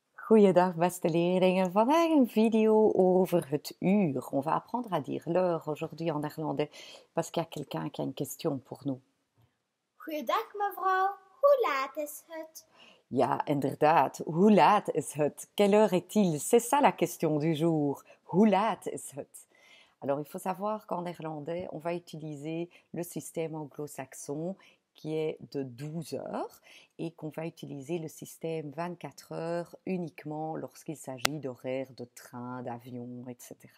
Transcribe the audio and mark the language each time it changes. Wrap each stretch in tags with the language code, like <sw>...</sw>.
<nl>Goeiedag beste leerlingen, vandaag een video over het uur.</nl> <fr>On va apprendre à dire l'heure aujourd'hui en néerlandais parce qu'il y a quelqu'un qui a une question pour nous.</fr> <nl>Goeiedag mevrouw, hoe laat is het? Ja, inderdaad, hoe laat is het?</nl> <fr>Quelle heure est-il? C'est ça la question du jour.</fr> <nl>Hoe laat is het?</nl> <fr>Alors il faut savoir qu'en néerlandais, on va utiliser le système anglo-saxon qui est de 12 heures et qu'on va utiliser le système 24 heures uniquement lorsqu'il s'agit d'horaires de train, d'avion, etc.</fr>